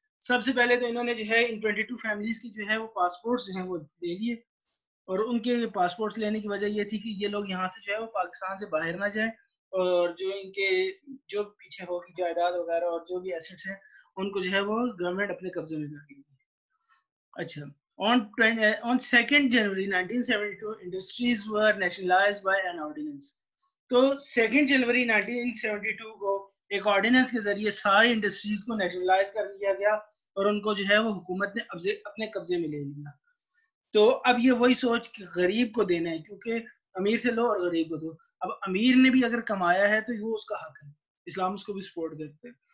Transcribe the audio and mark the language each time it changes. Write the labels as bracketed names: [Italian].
[Urdu] سب سے پہلے تو انہوں نے جو ہے ان 22 فیملیز کی جو ہے وہ پاسپورٹس جو ہیں وہ لے لیے, اور ان کے پاسپورٹس لینے کی وجہ یہ تھی کہ یہ لوگ یہاں سے جو ہے وہ پاکستان سے باہر نہ جائیں, اور جو ان کے جو پیچھے ہوگی جائیداد وغیرہ اور جو بھی ایسٹس ہیں ان کو جو ہے وہ گورنمنٹ اپنے قبضے میں کر لے گی. [English] اچھا, on 2nd January 1972 industries were nationalized by an ordinance. [Urdu] تو 2 جنوری 1972 کو ایک آرڈیننس کے ذریعے ساری انڈسٹریز کو نیشنلائز کر لیا گیا اور ان کو جو ہے وہ حکومت نے اپنے قبضے میں لے لیا. تو اب یہ وہی سوچ کہ غریب کو دینا ہے, کیونکہ امیر سے لو اور غریب کو دو. اب امیر نے بھی اگر کمایا ہے تو وہ اس کا حق ہے, اسلام اس کو بھی سپورٹ کرتے ہیں.